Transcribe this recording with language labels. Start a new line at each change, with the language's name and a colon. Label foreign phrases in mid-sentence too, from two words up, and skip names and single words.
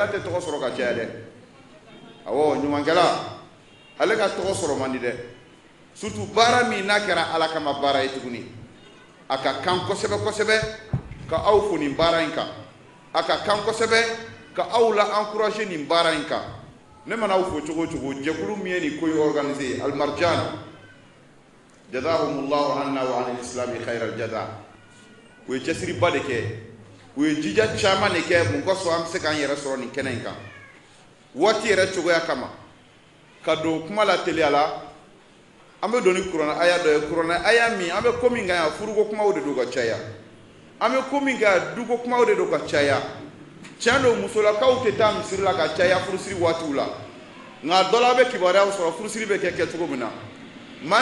Bambara: te to soro ka chede awo nyuma ngela ale ka to soro mandi de surtout bara mi nakera ala kama bara etuguni aka kanko sebe ka aw fo ni bara inka aka kanko sebe ka aw la encourager ni bara inka ne mana aw fo chogo jekulu mi ni koy organiser al marjan
Arabic: جزاهم الله عنا و عن الإسلام خير الجزاء
Bambara: u ye cɛsiriba de kɛ u ye jija caman de kɛ mun kosɔn an bɛ se k'an yɛrɛ sɔrɔ nin kɛnɛ in kan waati yɛrɛ cogoya kama ka don kuma la teliya la an bɛ don ni kuranɛ aya dɔ ye kuranɛ aya min an bɛ ko min kan yan furuko kumaw de don ka caya an bɛ ko min kan duko kumaw de don ka caya tiɲɛ don musolakaw tɛ taa misiri la ka caya furusiri waatiw la nka dɔ la a bɛ kibaruyaw sɔrɔ furusiri bɛ kɛ kɛcogo min na maa